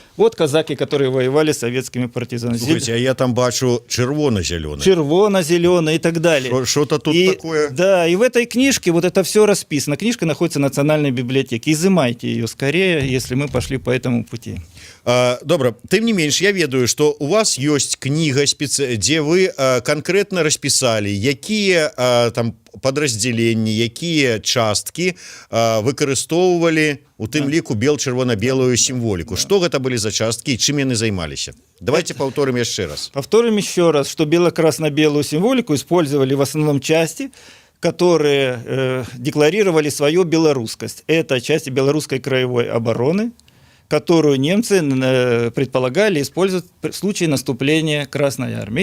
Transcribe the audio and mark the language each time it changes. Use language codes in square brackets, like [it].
[ru] Вот казаки, которые воевали с советскими партизанами. Слушайте, а я там бачу червоно-зеленый. Червоно-зеленый и так далее. Что-то тут такое. Да, и в этой книжке вот это все расписано. Книжка находится в Национальной библиотеке. Изымайте ее скорее, если мы пошли по этому пути. [be] Добра, тым не менш, я ведаю, што у вас ёсць кніга, дзе вы канкрэтна распісалі, якія там падраздзяленні, якія часткі выкарыстоўвалі у тым ліку бел-чырвона-белую сімволіку. Што гэта былі за часткі і чым яны займаліся? [ru] Давайте повторим [be] яшчэ раз. [ru] Повторим еще раз, что бело-красно-белую символику использовали в основном части, которые декларировали свою белорусскость. Это части белорусской краевой обороны, которую немцы предполагали использовать в случае наступления Красной Армии.